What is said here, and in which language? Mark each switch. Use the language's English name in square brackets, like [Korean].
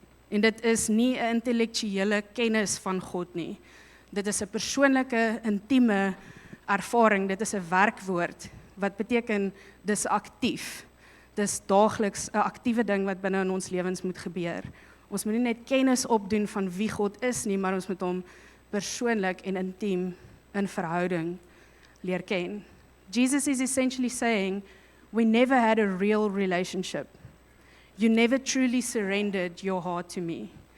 [Afrikaans] En dit is nie 'n intellektuele kennis van God nie. Dit is 'n persoonlike, intieme ervaring, dit is 'n werkwoord, wat beteken, dis aktief. Dis daagliks 'n aktiewe ding wat binne in ons lewens moet gebeur. Ons moet nie net kennis opdoen van wie God is nie, maar ons moet hom persoonlik en intiem in verhouding leer ken. [English] Jesus is essentially saying, we never had a real relationship. You never truly surrendered your heart to me.